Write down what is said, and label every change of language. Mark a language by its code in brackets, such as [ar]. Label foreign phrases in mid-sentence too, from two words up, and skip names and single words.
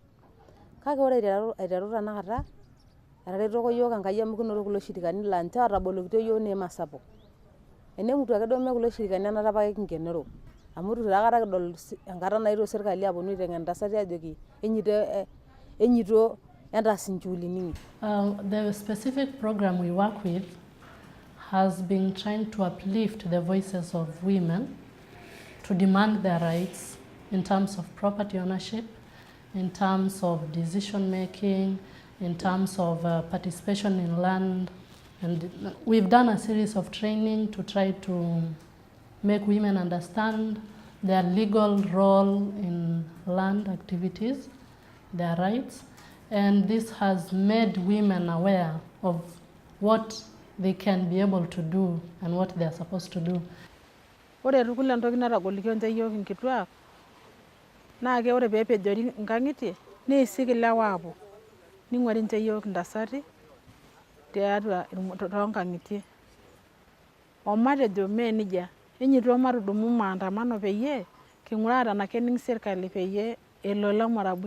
[mas] Kake ore aiteru tanakata etaretoko yiok Enkai amu kinoto kulo shirikani laa ninche ootabolokitio yiok neema sapuk. Enemutu ake duo mee kulo shirikani enata apake kingenero. Amu itu aikata kidol enkata naetuo sirkali aponu aiteng'en intasati ajoki enyito entaas inchugulini. [en] The specific program we work with has been trying to uplift the voices of women to demand their rights in terms of property ownership, in terms of decision making, in terms of participation in land. And we've done a series of training to try to make women understand their legal role in land activities, their rights, and this has made women aware of what they can be able to do and what they are supposed to do. [mas] Ore tukul entoki natagolikio nche yiok inkituak naa ke ore peepejori nkang'itie neisik ilewa aapuo ning'uari nche yiok intasati tiatua toonkang'itie. Omatejo mee nejia enyito matudumu maandamano peyie king'uraa tenaa kening' sirkali peyie elo Lemurabui.